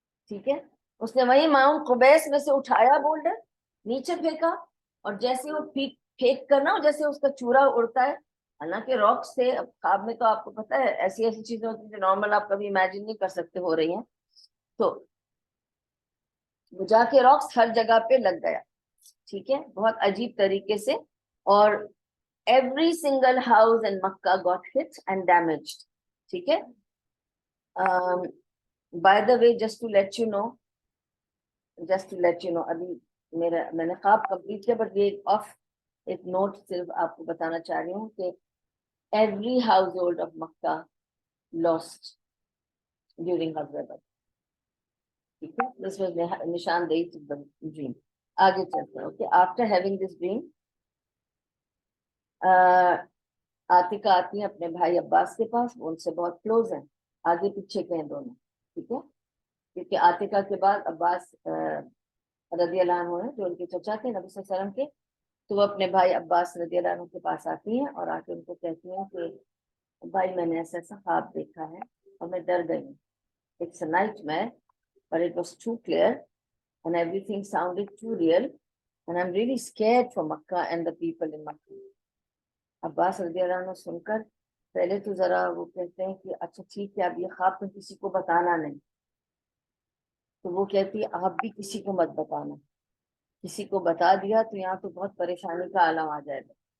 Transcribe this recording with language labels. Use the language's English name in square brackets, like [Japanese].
[Urdu] ٹھیک ہے, اس نے وہی ماؤنٹ قبیس میں سے اٹھایا بولڈر, نیچے پھینکا, اور جیسے وہ پھینک کرنا جیسے اس کا چورا اڑتا ہے, حالانکہ راکس تھے. اب خواب میں تو آپ کو پتا ہے ایسی ایسی چیزیں ہوتی ہیں جو نارمل آپ کبھی امیجن نہیں کر سکتے ہو رہی ہیں, تو وہ جا کے راکس ہر جگہ پہ لگ گیا. ٹھیک ہے, بہت عجیب طریقے سے, اور [English] every single house in Makkah got hit and damaged. [Urdu] ٹھیک ہے. [English] By the way, just to let you know, [Urdu] ابھی میں نے خواب کمپلیٹ کیا, بٹ یہ ایک نوٹ صرف آپ کو بتانا چاہ رہی ہوں کہ [English] every household of Makkah lost during Ghazwa Badr. [Urdu] ٹھیک ہے, [English] this was نشاندہی to the dream. [Urdu] آگے چلتے ہیں. Okay, [English] after having this dream, [Urdu] Atika آتی ہیں اپنے بھائی عباس کے پاس, وہ ان سے بہت کلوز ہیں, آگے پیچھے کے ہیں دونوں. ٹھیک ہے, کیونکہ عاتکہ کے بعد عباس رضی اللہ عنہ جو ان کے چچا تھے نبی صلی اللہ علیہ وسلم کے, تو وہ اپنے بھائی عباس رضی اللہ عنہ کے پاس آتی ہیں اور آ کے ان کو کہتی ہیں کہ بھائی میں نے ایسا ایسا خواب دیکھا ہے اور میں ڈر گئی ہوں. [English] It's a nightmare, but it was too clear and everything sounded too real and I'm really scared for Makkah and the people in Makkah. [Urdu] عباس رضی اللہ عنہ سن کر پہلے تو ذرا وہ کہتے ہیں کہ اچھا ٹھیک ہے, اب یہ خواب تو کسی کو بتانا نہیں. تو وہ کہتی ہے آپ بھی کسی کو مت بتانا, کسی کو بتا دیا تو یہاں تو بہت پریشانی کا عالم آ جائے گا.